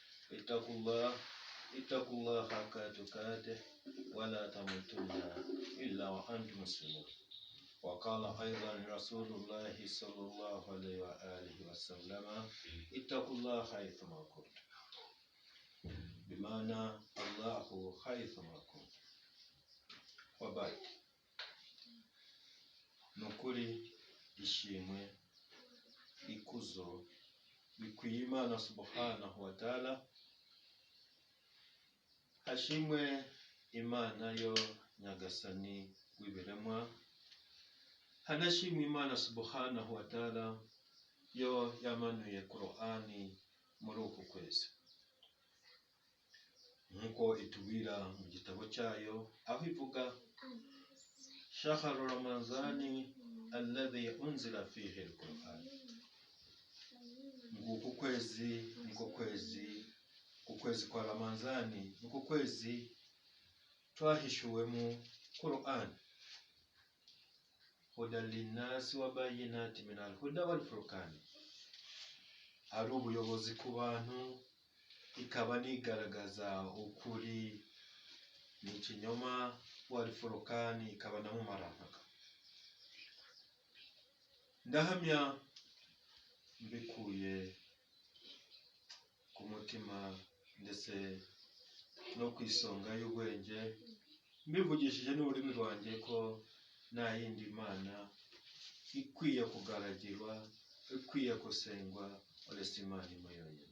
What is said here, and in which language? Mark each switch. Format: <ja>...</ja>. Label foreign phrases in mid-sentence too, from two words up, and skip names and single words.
<ar>اتقوا الله حق تقاته ولا تموتن إلا وأنتم مسلمون. وقال أيضا رسول الله صلى الله عليه وآله وسلم: اتقوا الله حيثما كنتم، بمعنى الله حيثما كنتم. وبعد،</ar> <rw>nukuri ishimwe ikuzo bikwiye Imana</rw> <ar>سبحانه وتعالى.</ar> <rw>Hashimwe Imana yo nyagasani w'ibiremwa, hanashimwe Imana</rw> <ar>سبحانه وتعالى</ar> <rw>yo yamanuye Qur'ani muri uku kwezi, nkuko itubwira mu gitabo cyayo aho ivuga:</rw> <ar>شهر رمضان الذي أنزل فيه القرآن.</ar> <rw>Nguku kwezi niko kwezi kwa Ramadhani, niko kwezi twahishuwemo Qur'an.</rw> <ar>هدى للناس وبينات من الهدى والفرقان.</ar> <rw>Ari ubuyobozi ku bantu, ikaba nigaragaza ukuri n'ikinyoma,</rw> <ar>والفرقان</ar> <rw>ikaba namumarampaka. Ndahamya mbikuye ku mutima ndetse no kwisonga y'ubwenge, mbivugishije n'ururimi rwanjye ko nta yindi Mana ikwiye kugaragirwa, ikwiye gusengwa uretse Imana imwe yonyine.</rw>